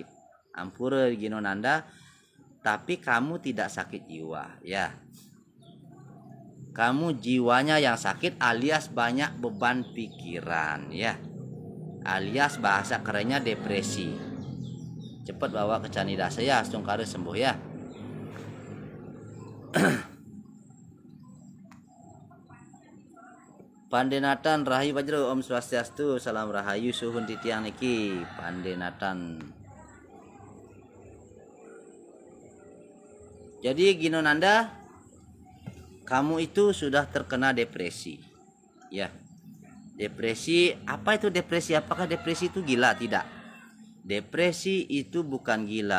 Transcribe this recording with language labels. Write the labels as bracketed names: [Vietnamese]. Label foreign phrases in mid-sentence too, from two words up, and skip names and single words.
[Indonesian] Ampura Gino Nanda, tapi kamu tidak sakit jiwa ya. Kamu jiwanya yang sakit alias banyak beban pikiran ya. Alias bahasa kerennya depresi. Cepat bawa ke Candidase ya, Astungkare sembuh ya. Pandenatan Rahayu Wajro, Om Swastiastu, salam Rahayu [Balinese] suhun titiang niki. [Indonesian] Pandenatan. Jadi Gino Nanda, kamu itu sudah terkena depresi ya. Depresi, apa itu depresi? Apakah depresi itu gila? Tidak. Depresi itu bukan gila.